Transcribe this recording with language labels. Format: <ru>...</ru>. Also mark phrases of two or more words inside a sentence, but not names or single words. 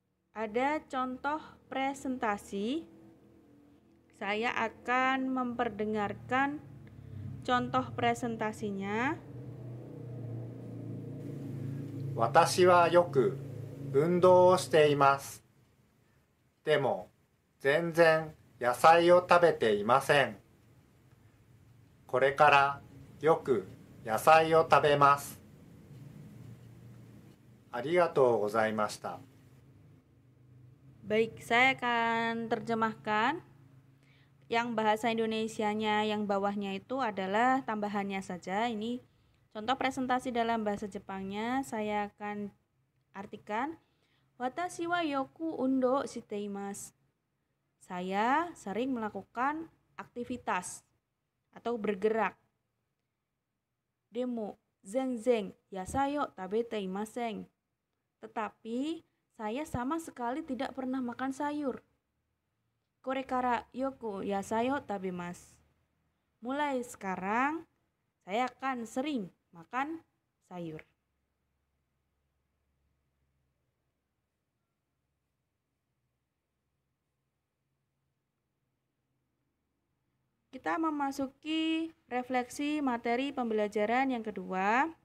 <id>Ada contoh presentasi. Saya akan memperdengarkan contoh presentasinya.</id> <ja>私はよく運動をしています。でも全然野菜を食べていません。これからよく野菜を食べます。ありがとうございました。</ja> <id>Baik, saya akan terjemahkan. Yang bahasa Indonesianya yang bawahnya itu adalah tambahannya saja. Ini contoh presentasi dalam bahasa Jepangnya. Saya akan artikan.</id> <ja>私はよく運動しています.</ja> <id>Saya sering melakukan aktivitas atau bergerak.</id> <ja>でも全然野菜よ食べていません.</ja> <id>Tetapi saya sama sekali tidak pernah makan sayur.</id> <ja>これからよく野菜を食べます.</ja> <id>Mulai sekarang saya akan sering makan sayur. Kita memasuki refleksi materi pembelajaran yang kedua.</id>